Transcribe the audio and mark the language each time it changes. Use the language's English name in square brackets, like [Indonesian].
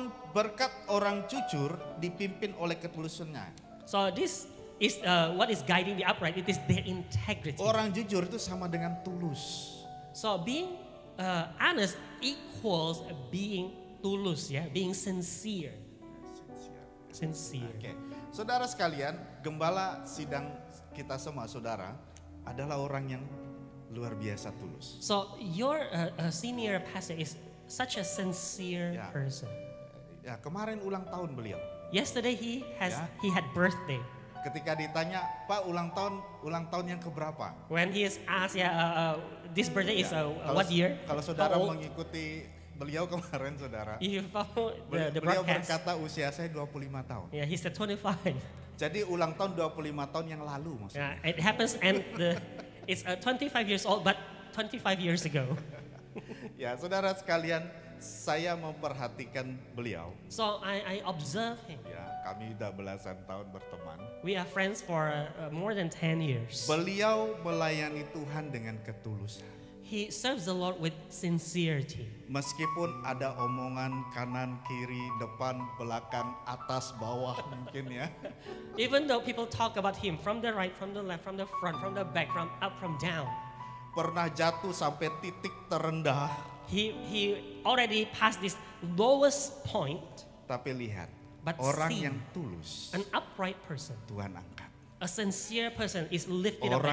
[Indonesian] Berkat orang jujur dipimpin oleh ketulusannya. [English] So this is what is guiding the upright. It is their integrity. [Indonesian] Orang jujur itu sama dengan tulus. [English] So being honest equals being tulus, yeah, being sincere. Sincere. Oke. [Indonesian] Saudara sekalian, gembala sidang kita semua saudara adalah orang yang luar biasa tulus. [English] So your senior pastor is such a sincere Yeah. person. [Indonesian] Ya, kemarin ulang tahun beliau. [English] Yesterday he Yeah. had birthday. [Indonesian] Ketika ditanya, "Pak, ulang tahun yang keberapa?" [English] When he is asked, this birthday is [Indonesian] Ya, [English] what year? [Indonesian] Kalau saudara [English] How old? [Indonesian] mengikuti beliau kemarin saudara, [English] You follow the [Indonesian] beliau [English] broadcast. [Indonesian] berkata usia saya 25 tahun. [English] Yeah, he said 25. [Indonesian] Jadi ulang tahun 25 tahun yang lalu maksudnya. [English] Yeah, it happens and it's 25 years old, but 25 years ago. [Indonesian] Ya, saudara sekalian, saya memperhatikan beliau. [English] So I observe him. [Indonesian] Ya, kami udah belasan tahun berteman. [English] We are friends for more than 10 years. [Indonesian] Beliau melayani Tuhan dengan ketulusan. [English] He serves the Lord with sincerity. [Indonesian] Meskipun ada omongan kanan, kiri, depan, belakang, atas, bawah mungkin ya. [English] Even though people talk about him from the right, from the left, from the front, from the back, from up, from down, [Indonesian] Pernah jatuh sampai titik terendah. [English] he already passed this lowest point. [Indonesian] Tapi lihat, [English] But [Indonesian] orang [English] see, [Indonesian] yang tulus [English] an upright person, [Indonesian] Tuhan angkat. [English] a sincere person is lifted up by